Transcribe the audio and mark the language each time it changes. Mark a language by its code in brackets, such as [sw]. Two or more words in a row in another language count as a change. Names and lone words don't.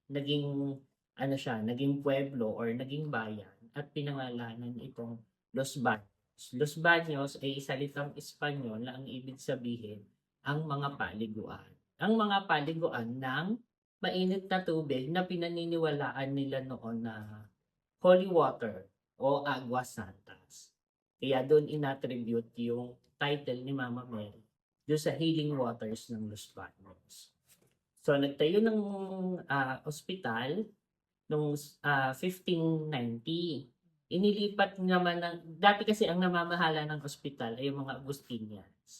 [tl] Naging pueblo or naging bayan at pinangalanan itong Los Baños. Los Baños ay salitang Espanyol na ang ibig sabihin ang mga paliguan. Ang mga paliguan ng mainit na tubig na pinaniniwalaan nila noon na [en] holy water [tl] o [es] agua santas. [tl] Kaya doon inattribute yung title ni Mama Mary doon sa healing waters ng Los Baños. So nagtayo ng ospital noong 1590. Inilipat naman dati kasi ang namamahala ng ospital ay yung mga Agustinians.